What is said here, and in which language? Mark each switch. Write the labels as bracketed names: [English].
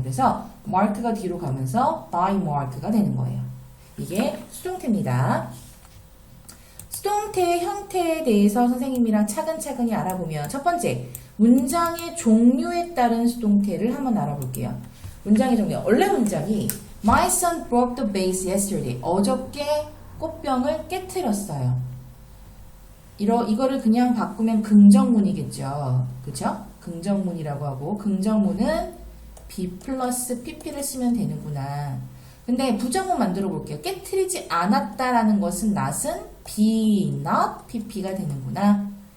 [Korean] 그래서 mark가 뒤로 가면서 by mark가 되는 거예요. 이게 수동태입니다. 수동태의 형태에 대해서 선생님이랑 차근차근히 알아보면 첫 번째, 문장의 종류에 따른 수동태를 한번 알아볼게요. 문장의 종류. 원래 문장이 [English] My son broke the vase yesterday. [Korean] 어저께 꽃병을 깨트렸어요. 이거를 그냥 바꾸면 긍정문이겠죠. 그쵸? 긍정문이라고 하고 긍정문은 be 플러스 pp를 쓰면 되는구나. 근데 부정문 만들어 볼게요. 깨트리지 않았다라는 것은 not은 be not pp가 되는구나.